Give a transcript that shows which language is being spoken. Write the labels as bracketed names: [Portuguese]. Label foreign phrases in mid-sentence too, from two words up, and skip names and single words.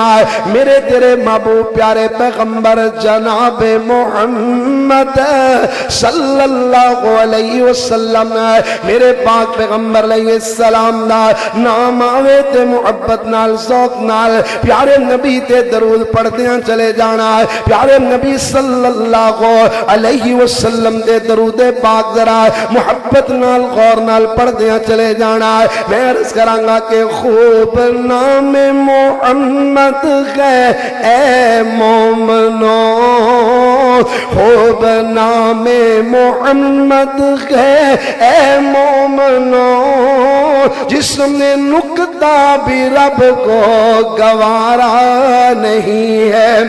[Punjabi] میرے تیرے محبوب پیارے پیغمبر جناب محمد صلی اللہ علیہ وسلم, میرے پاک پیغمبر علیہ السلام دا نام آوے تے محبت نال ذوق نال پیارے نبی تے درود پڑھدیاں چلے جانا. پیارے نبی صلی اللہ علیہ وسلم دے درود پاک ذرا محبت نال غور نال پڑھدیاں چلے جانا. میں عرض کراں گا [Urdu] کہ خوب نام محمد ہے اے مومنو, خوب نام محمد ہے اے مومنو, جس نے نکتہ بھی رب کو گوارا نہیں ہے.